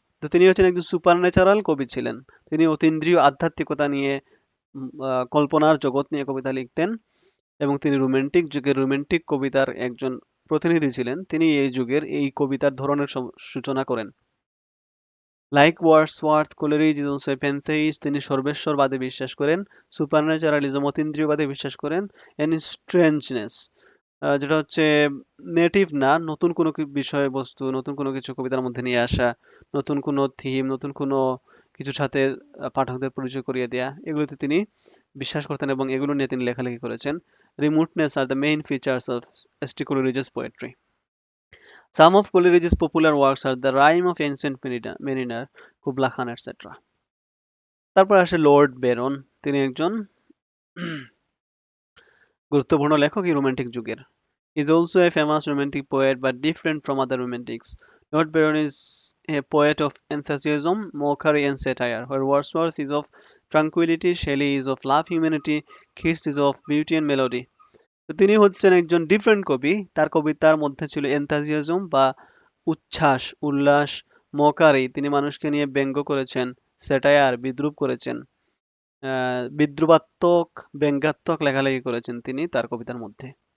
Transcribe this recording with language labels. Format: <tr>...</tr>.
<bn>তো তিনি হচ্ছেন একজন সুপারন্যাচারাল কবি ছিলেন। তিনি অতীন্দ্রিয় আধ্যাত্মিকতা নিয়ে কল্পনার জগৎ নিয়ে কবিতা লিখতেন এবং তিনি রোমান্টিক যুগের রোমান্টিক কবিতার একজন প্রতিনিধি ছিলেন। তিনি এই যুগের এই কবিতার ধরনের সূচনা করেন।</bn> <en>Like Wordsworth, Coleridge is also a pantheist.</en> <bn>তিনি সর্বেশ্বরবাদে বিশ্বাস করেন, সুপারন্যাচারালিজম অতীন্দ্রিয়বাদে বিশ্বাস করেন,</bn> <en>and strangeness</en> <bn>যেটা হচ্ছে নেটিভ না, নতুন কোনো বিষয়বস্তু, নতুন কোনো কিছু কবিতার মধ্যে নিয়ে আসা, নতুন কোনো থিম, নতুন কোনো কিছুর সাথে পাঠকদের পরিচয় করিয়ে দেয়া, এগুলোতে তিনি বিশ্বাস করতেন এবং এগুলো নিয়ে তিনি লেখালেখি করেছেন।</bn> <en>Remoteness are the main features of S.T. Coleridge's poetry. Some of Coleridge's popular works are The Rime of Ancient Mariner, Kubla Khan, etc.</en> <bn>তারপর আসে লর্ড বেরন। তিনি একজন গুরুত্বপূর্ণ লেখক এই রোমান্টিক যুগের।</bn> <en>He is also a famous romantic poet but different from other romantics. Lord Byron is a poet of enthusiasm, mockery and satire, where Wordsworth is of tranquility, Shelley is of love, humanity, Keats is of beauty and melody.</en> <bn>তো তিনি হচ্ছেন একজন different কবি। তার কবিতার মধ্যে ছিল এনথাজিয়াজম বা উচ্ছ্বাস, উল্লাস, মকারি, তিনি মানুষকে নিয়ে ব্যঙ্গ করেছেন, স্যাটায়ার বিদ্রূপ করেছেন, বিদ্রূপাত্মক ব্যঙ্গাত্মক লেখালেখি করেছেন তিনি তার কবিতার মধ্যে।</bn>